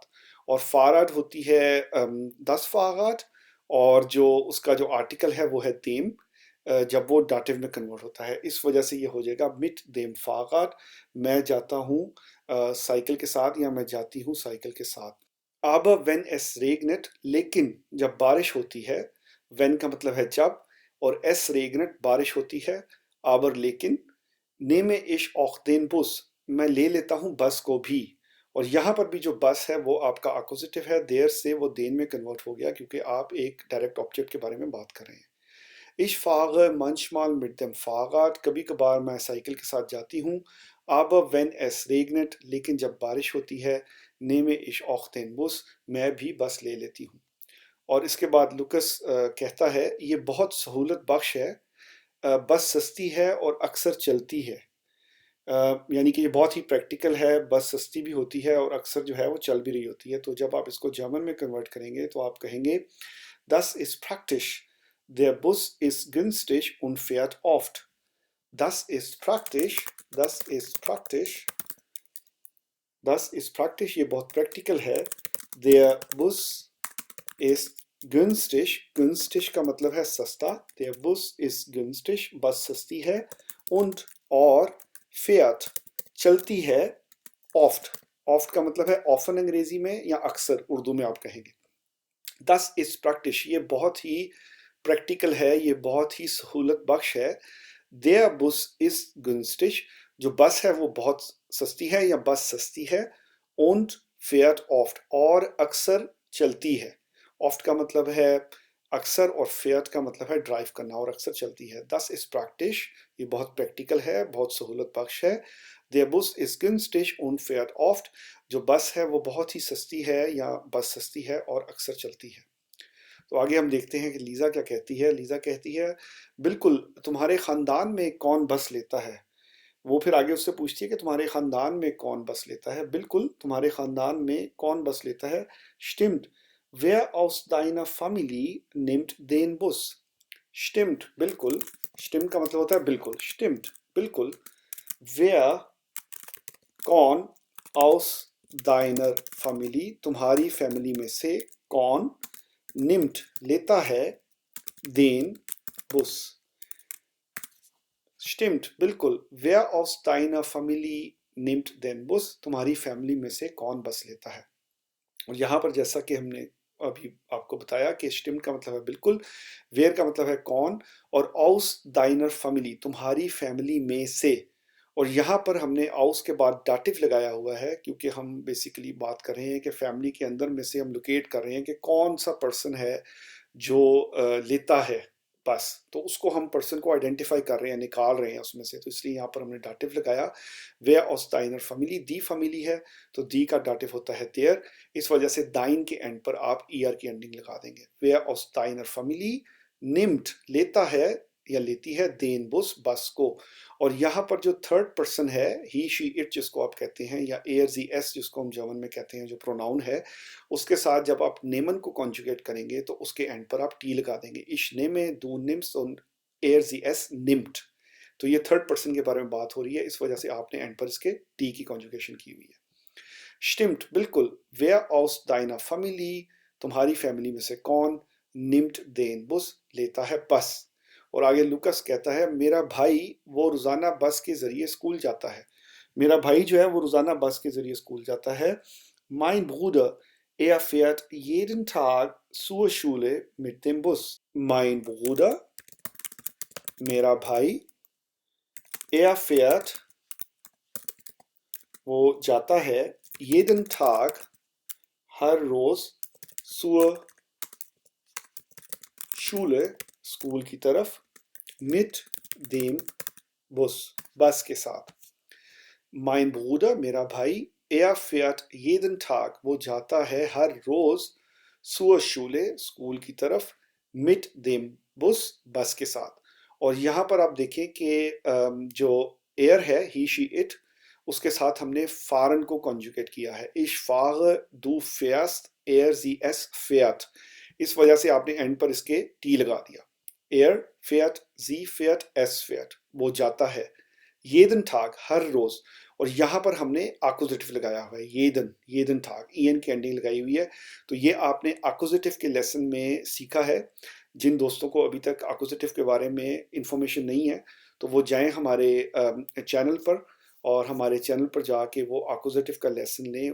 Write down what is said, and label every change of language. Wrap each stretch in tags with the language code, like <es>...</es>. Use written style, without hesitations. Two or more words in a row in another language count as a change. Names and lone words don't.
<hi>और फाराड होती है 10 फाराड और जो उसका जो आर्टिकल है वो है देम, जब वो डाटिव में कन्वर्ट होता है, इस वजह से ये हो जाएगा</hi> <de>mit dem Fahrrad.</de> <hi>मैं जाता हूँ साइकिल के साथ या मैं जाती हूँ साइकिल के साथ। अब</hi> <de>wenn es regnet,</de> <hi>लेकिन जब बारिश होती है। वेन का मतलब है जब और</hi> <de>es regnet</de> <hi>बारिश होती है।</hi> <de>aber लेकिन, nehme ich auch den Bus,</de> <hi>मैं ले लेता हूँ बस को भी। और यहाँ पर भी जो बस है वो आपका अक्वजिटिव है, देर से वो देन में कन्वर्ट हो गया क्योंकि आप एक डायरेक्ट ऑब्जेक्ट के बारे में बात कर रहे हैं।</hi> <de>Ich fahre manchmal mit dem Fahrrad,</de> <hi>कभी कभार मैं साइकिल के साथ जाती हूँ।</hi> <de>Aber wenn es regnet,</de> <hi>लेकिन जब बारिश होती है,</hi> <de>nehme ich auch den Bus,</de> <hi>मैं भी बस ले लेती हूँ। और इसके बाद लुकस कहता है ये बहुत सहूलत बख्श है, बस सस्ती है और अक्सर चलती है। यानी कि ये बहुत ही प्रैक्टिकल है, बस सस्ती भी होती है और अक्सर जो है वो चल भी रही होती है। तो जब आप इसको जर्मन में कन्वर्ट करेंगे तो आप कहेंगे</hi> <de>Das ist praktisch. Der Bus ist günstig und fährt oft. Das ist praktisch, das ist praktisch, das ist praktisch,</de> <hi>ये बहुत प्रैक्टिकल है।</hi> <de>Der Bus ist günstig, günstig</de> <hi>का मतलब है सस्ता।</hi> <de>Der Bus ist günstig,</de> <hi>बस सस्ती है। Und और fährt चलती है oft, oft का मतलब है often अंग्रेजी में या अक्सर उर्दू में आप कहेंगे।</hi> <de>Das ist praktisch,</de> <hi>ये बहुत ही प्रैक्टिकल है, ये बहुत ही सहूलत बख्श है।</hi> <de>Der Bus ist günstig,</de> <hi>जो बस है वो बहुत सस्ती है या बस सस्ती है।</hi> <de>Und fährt oft,</de> <hi>और अक्सर चलती है। Oft का मतलब है अक्सर और fährt का मतलब है ड्राइव करना और अक्सर चलती है।</hi> <de>Das ist praktisch,</de> <hi>ये बहुत प्रैक्टिकल है, बहुत सहूलत बख्श है।</hi> <de>Der Bus ist günstig und fährt oft,</de> <hi>जो बस है वो बहुत ही सस्ती है या बस सस्ती है और अक्सर चलती है। तो आगे हम देखते हैं कि लीज़ा क्या कहती है। लीज़ा कहती है बिल्कुल, तुम्हारे ख़ानदान में कौन बस लेता है। वो फिर आगे उससे पूछती है कि तुम्हारे ख़ानदान में कौन बस लेता है। बिल्कुल, तुम्हारे ख़ानदान में कौन बस लेता है।</hi> <de>Stimmt, wer aus deiner Familie nimmt den Bus? Stimmt,</de> <hi>बिल्कुल। Stimmt का मतलब होता है बिल्कुल।</hi> <de>Stimmt, बिल्कुल। Wer, कौन, aus deiner Familie,</de> <hi>तुम्हारी फैमिली में से कौन, nimmt लेता है,</hi> <de>den Bus। Stimmt, बिल्कुल। Wer aus deiner Familie nimmt den Bus?</de> <hi>तुम्हारी फैमिली में से कौन बस लेता है। और यहाँ पर जैसा कि हमने अभी आपको बताया कि stimmt का मतलब है बिल्कुल, where का मतलब है कौन, और</hi> <de>aus deiner Familie</de> <hi>तुम्हारी फैमिली में से। और यहाँ पर हमने aus के बाद दाटिव लगाया हुआ है क्योंकि हम बेसिकली बात कर रहे हैं कि फैमिली के अंदर में से हम लोकेट कर रहे हैं कि कौन सा पर्सन है जो लेता है बस, तो उसको हम पर्सन को आइडेंटिफाई कर रहे हैं, निकाल रहे हैं उसमें से, तो इसलिए यहाँ पर हमने दाटिव लगाया।</hi> <de>वे aus deiner Familie,</de> <hi>दी फैमिली है तो दी का दाटिव होता है देयर, इस वजह से दाइन के एंड पर आप er की एंडिंग लगा देंगे।</hi> <de>वे aus deiner Familie nimmt</de> <hi>लेता है या लेती है</hi> <de>den Bus</de> <hi>बस को। और यहाँ पर जो थर्ड पर्सन है</hi> <en>he she it</en> <hi>जिसको आप कहते हैं, या</hi> <de>er sie es</de> <hi>जिसको हम जर्मन में कहते हैं, जो प्रोनाउन है, उसके साथ जब आप नेमन को कॉन्जुगेट करेंगे तो उसके एंड पर आप टी लगा देंगे।</hi> <de>ich nehme, du nimmst und er sie es nimmt।</de> <hi>तो ये थर्ड पर्सन के बारे में बात हो रही है, इस वजह से आपने एंड पर इसके टी की कॉन्जुगेशन की हुई है।</hi> <de>Stimmt, बिल्कुल। Wer aus deiner Familie,</de> <hi>तुम्हारी फैमिली में से कौन,</hi> <de>nimmt den Bus</de> <hi>लेता है बस। और आगे लुकस कहता है मेरा भाई वो रोज़ाना बस के ज़रिए स्कूल जाता है। मेरा भाई जो है वो रोज़ाना बस के ज़रिए स्कूल जाता है।</hi> <de>Mein Bruder, er fährt jeden Tag zur Schule mit dem Bus। Mein Bruder,</de> <hi>मेरा भाई,</hi> <de>er fährt,</de> <hi>वो जाता है,</hi> <de>jeden Tag,</de> <hi>हर रोज़,</hi> <de>zur Schule,</de> <hi>स्कूल की तरफ,</hi> <de>mit dem Bus,</de> <hi>बस के साथ।</hi> <de>Mein Bruder,</de> <hi>मेरा भाई,</hi> <de>er fährt jeden Tag,</de> <hi>वो जाता है हर रोज,</hi> <de>zur Schule,</de> <hi>स्कूल की तरफ,</hi> <de>mit dem Bus,</de> <hi>बस के साथ। और यहाँ पर आप देखें कि जो er है</hi> <en>he she it,</en> <hi>उसके साथ हमने fahren को कॉन्जुगेट किया है।</hi> <de>Ich fahre, du fährst, er sie es fährt।</de> <hi>इस वजह से आपने एंड पर इसके टी लगा दिया।</hi> <de>Er fährt, sie fährt, es fährt,</de> <hi>वो जाता है।</hi> <de>jeden Tag,</de> <hi>हर रोज। और यहाँ पर हमने एक्विजिटिव लगाया हुआ है,</hi> <de>jeden Tag,</de> <hi>en की एंडिंग लगाई हुई है। तो ये आपने एक्विजिटिव के लेसन में सीखा है। जिन दोस्तों को अभी तक एक्विजिटिव के बारे में इंफॉर्मेशन नहीं है तो वो जाएं हमारे चैनल पर, और हमारे चैनल पर जाके वो एक्विजिटिव का लेसन लें।</hi>